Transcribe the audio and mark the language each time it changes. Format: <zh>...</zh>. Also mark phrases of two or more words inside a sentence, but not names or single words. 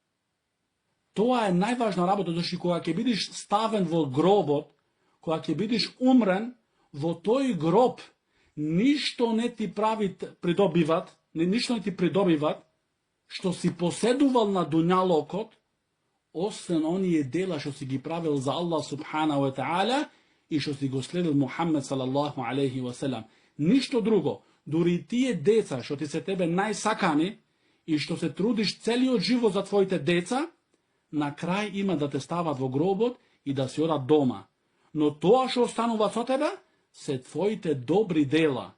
<mk>Тоа е најважна работа, зашто кога ќе бидеш ставен во гробот, кога ќе бидеш умрен, во тој гроб ништо не ти придобиват, што си поседувал на дуњалокот, освен оние дела што си ги правил за Аллах</mk> <ar>سبحانه وتعالى</ar> <mk>и што си го следил Мухаммед</mk> <ar>صلى الله عليه وسلم.</ar> <mk>Ништо друго. Дури тие деца што ти се тебе најсакани и што се трудиш целиот живот за твоите деца, на крај има да те стават во гробот и да си одат дома. Но тоа што останува со тебе се твоите добри дела.</mk>